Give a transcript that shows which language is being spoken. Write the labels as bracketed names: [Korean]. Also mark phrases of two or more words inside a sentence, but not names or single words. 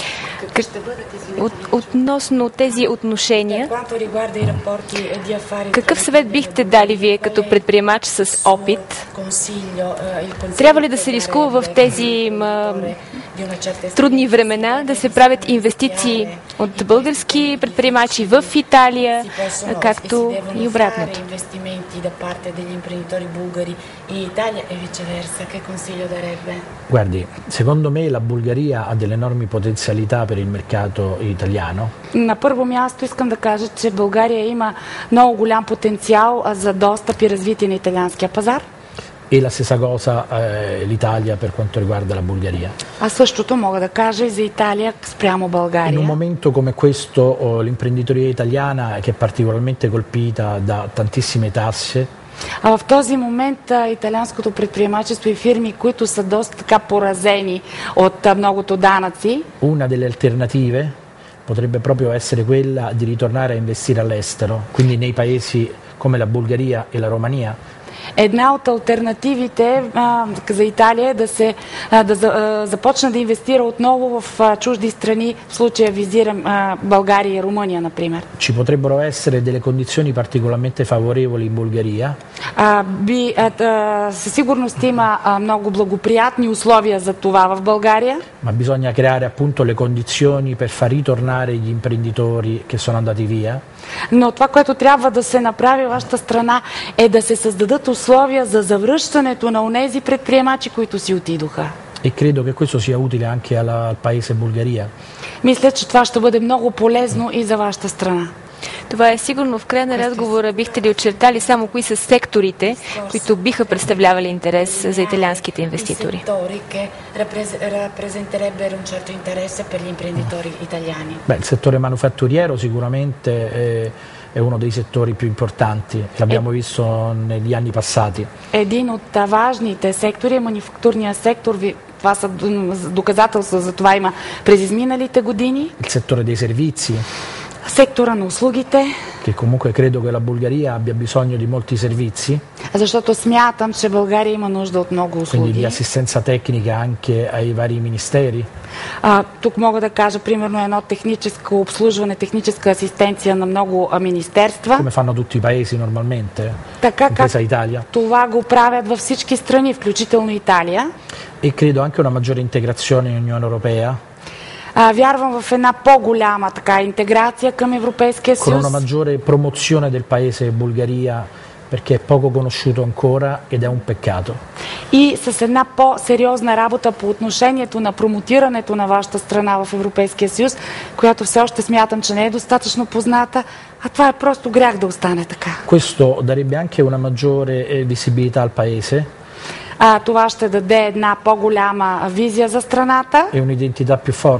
[Bulgarian] Относно тези отношения, какъв съвет бихте дали вие като предприемач с опит? Трябва ли да се рискува в тези трудни времена да се правят инвестиции от български предприемачи в Италия, както и обратното? [Italian] Guardi, secondo me la Bulgaria ha delle enormi potenzialità per il mercato italiano. [Bulgarian] На първо място искам да кажа, че България има много голям потенциал за достъп и развитие на италианския пазар. [Italian] E la stessa cosa l'Italia per quanto riguarda la Bulgaria. [Bulgarian] А същото мога да кажа и за Италия спрямо [Italian] In un [Bulgarian] България. [Italian] momento come questo l'imprenditoria italiana, che è particolarmente colpita da tantissime tasse, [Bulgarian] А в този момент италианското предприемачество и фирми, които са доста така поразени от многото данъци, [Italian] una delle alternative potrebbe proprio essere quella di ritornare a investire all'estero, quindi nei paesi come la Bulgaria e la Romania. [Bulgarian] една от альтернативите за Италия е да започне да инвестира отново в чужди страни, в случая визирам България и Румъния, например. [Italian] Ci potrebbero essere delle condizioni particolarmente favorevoli in Bulgaria, [Bulgarian] Със сигурност има много благоприятни условия за това в България, [Italian] ma bisogna creare appunto le condizioni per far ritornare gli imprenditori che sono andati via. [Bulgarian] но това, което трябва да се направи в вашата страна, е да се създадат условия за завръщането на онези предприемачи, които си отидоха. [Italian] E credo che questo sia utile anche al paese Bulgaria. [Bulgarian] Мисля, че това ще бъде много полезно и за вашата страна. Това е сигурно. В края на разговора бихте ли очертали само кои са секторите, които биха представлявали интерес за италианските инвеститори? [Italian] Il settore manifatturiero sicuramente è uno dei settori più importanti, l'abbiamo visto negli anni passati. [Bulgarian] Един от важните сектори е манифактурния сектор. Това са доказателства за това има през изминалите години. [Italian] Il settore dei servizi, [Bulgarian] Сектора на услугите, [Italian] che comunque credo che la Bulgaria abbia bisogno di molti servizi, [Bulgarian] защото смятам, че България има нужда от много [Italian] quindi di [Bulgarian] услуги. [Italian] assistenza tecnica anche ai vari ministeri. [Bulgarian] Тук мога да кажа примерно едно техническо обслужване, техническа асистенция на много министерства. [Italian] Come fanno tutti i paesi normalmente, [Bulgarian] Така [Italian] compresa [Bulgarian] как [Italian] Italia, [Bulgarian] това го правят във всички страни, включително Италия. [Italian] e credo anche una maggiore integrazione in Unione Europea, [Bulgarian] Вярвам в една по-голяма така интеграция към Европейския [Italian] con [Bulgarian] съюз [Italian] una maggiore promozione del paese Bulgaria, perché è poco conosciuto ancora ed è un peccato. [Bulgarian] и с една по-сериозна работа по отношението на промотирането на вашата страна в Европейския съюз, която все още смятам, че не е достатъчно позната, а това е просто грях да остане така. [Italian] Questo darebbe anche una maggiore visibilità al paese [Bulgarian] Това ще даде една по-голяма визия за страната [Italian] e un'identità più forte